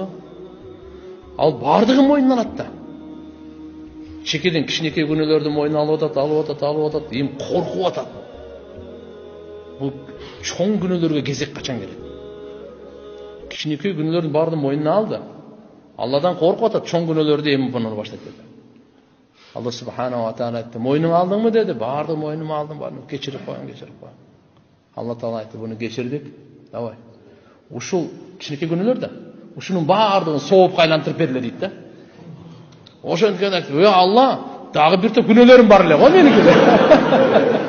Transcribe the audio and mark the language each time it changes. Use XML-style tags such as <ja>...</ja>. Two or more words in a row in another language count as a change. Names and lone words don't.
<ky>Ал баардыгын мойнуна алат да. Чекеден кичинекей күнөөлөрдүн мойнуна алып атат, эми коркуп атат. Бул чоң күнөөлөргө кезек качан келет? Кичинекей күнөөлөрдүн баардыгын мойнуна алды. Алладан коркуп атат, чоң күнөөлөрдү эми буну баштайт dedi.</ky> <ar>الله سبحانه وتعالى</ar> <ky>aytты: "Мойнуңа алдыңбы?" dedi. "Барды мойнума алдым, барды кечирип коюң."</ky> <ar>الله تعالى</ar> <ky>aytты: "Буну кечирдик. Давай. Ушул кичинекей күнөөлөр да, ушунун баардыгын соопка айлантырып берле" дейт да. Ошондон айтты: "Ой Allah, дагы бир топ күнөөлөрүм бар эле го меники."</ky>